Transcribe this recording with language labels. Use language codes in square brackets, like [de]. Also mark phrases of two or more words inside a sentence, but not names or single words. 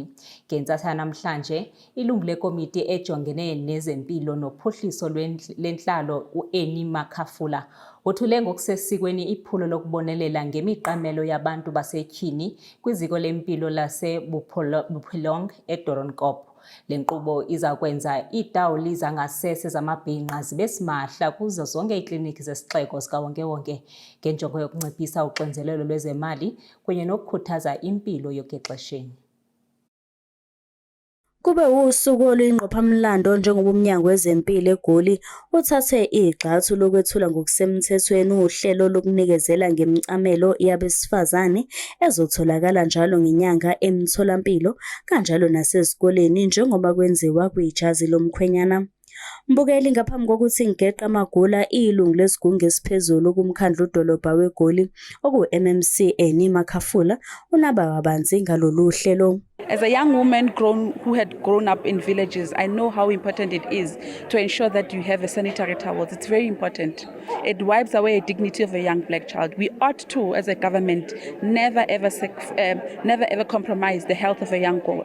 [xh] Ngentsasa namhlanje, ilungu lekomiti ejongene nezempilo nophuhliso lwentlalo u-Annie Makhafula wothule ngokusesikweni iphulo lokubonelela ngemiqamelo yabantu basetyhini kwiziko lempilo lase-Bophelong eDoornkop. Le nkqubo iza kwenza iitawuli zangasese zamabhinqa zibe simahla kuzo zonke iikliniki zesixeko zikawonke-wonke ngenjongo yokunciphisa uxinzelelo lwezemali kunye nokukhuthaza impilo yokuxesheni. [zu] Kube usuku oluyingqophamlando njengoba uMnyango Wezempilo eGoli uthathe igxathu lokwethula ngokusemthethweni uhlelo lokunikezela ngemicamelo yabesifazane ezotholakala njalo ngenyanga emitholampilo kanjalo nasezikoleni njengoba kwenziwa kwijazi lomkhwenyana. Mbukeli, ngaphambi kokuthi ngigeqe amagula, ilungu lesigungu esiphezulu kuMkhandlu Dolobha weGoli oku-MMC Annie Makhafula unaba kabanzi ngalolu hlelo. [en] As a young woman who had grown up in villages, I know how important it is to ensure that you have a sanitary towels. It's very important. It wipes away the dignity of a young black child. We ought to, as a government, never ever compromise the health of a young girl.